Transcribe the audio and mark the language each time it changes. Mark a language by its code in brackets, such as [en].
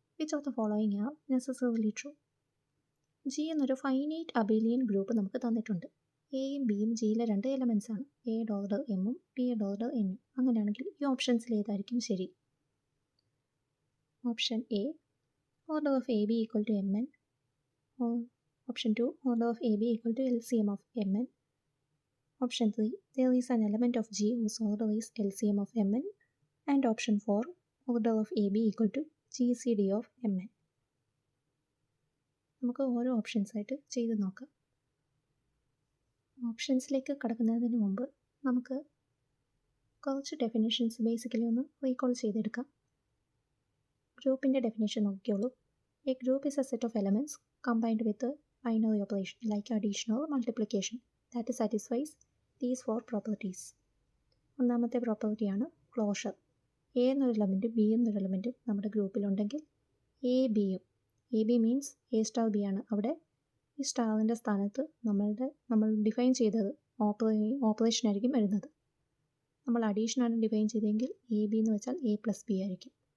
[en] Which of the following are necessarily true? [ml] G എന്നൊരു finite അബേലിയൻ group നമുക്ക് തന്നിട്ടുണ്ട്. എയും ബിയും ജിയിലെ രണ്ട് എലമെൻസ് ആണ്. എയുടെ ഓർഡർ എമ്മും ബിയുടെ ഓർഡർ എന്നും. അങ്ങനെയാണെങ്കിൽ ഈ ഓപ്ഷൻസിൽ ഏതായിരിക്കും ശരി? [en] Option A, order of AB equal to Mn, or option 2, order of AB equal to LCM of Mn, option 3, there is an element of G whose order is LCM of Mn, and option 4, order of AB equal to GCD of Mn. [ml] നമുക്ക് ഓരോ options ആയിട്ട് ചെയ്ത് നോക്കാം. ഓപ്ഷൻസിലേക്ക് കടക്കുന്നതിന് മുമ്പ് നമുക്ക് കുറച്ച് definitions basically ഒന്ന് റീകോൾ ചെയ്തെടുക്കാം. ഗ്രൂപ്പിൻ്റെ definition നോക്കിയോളൂ. [en] A group is a set of elements combined with a binary operation like addition or multiplication that satisfies these four properties. [ml] ഒന്നാമത്തെ പ്രോപ്പർട്ടിയാണ് ക്ലോഷർ. എ എന്നൊരു എലമെൻറ്റും ബി എന്നൊരു എലമെൻറ്റും നമ്മുടെ ഗ്രൂപ്പിലുണ്ടെങ്കിൽ എ ബിയും, A B means A star B ആണ്. അവിടെ ഈ സ്റ്റാറിൻ്റെ സ്ഥാനത്ത് നമ്മൾ ഡിഫൈൻ ചെയ്തത് ഓപ്പറേഷൻ ആയിരിക്കും വരുന്നത്. നമ്മൾ അഡീഷനാണ് ഡിഫൈൻ ചെയ്തതെങ്കിൽ എ ബി എന്ന് വെച്ചാൽ എ പ്ലസ് ബി ആയിരിക്കും.